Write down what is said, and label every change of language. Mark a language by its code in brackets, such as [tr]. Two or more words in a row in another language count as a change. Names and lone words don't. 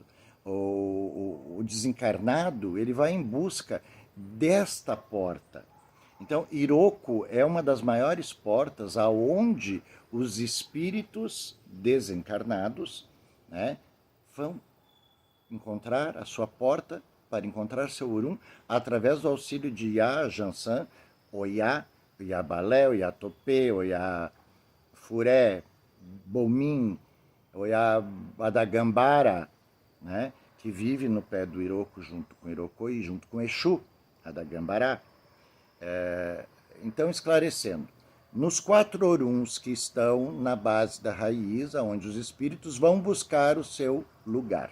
[pt] O desencarnado, ele vai em busca desta porta. Então, Iroko é uma das maiores portas aonde os espíritos desencarnados, né, vão encontrar a sua porta para encontrar seu Urum através do auxílio de Iá, Jansan, Oyá, Oiabalé, Oiatopê, Oiá Furé, Bomim, Oiá Adagambara, né, que vive no pé do Iroko junto com Iroko e junto com Exu, Adagambará. Então, esclarecendo, nos 4 Oruns que estão na base da raiz, onde os espíritos vão buscar o seu lugar.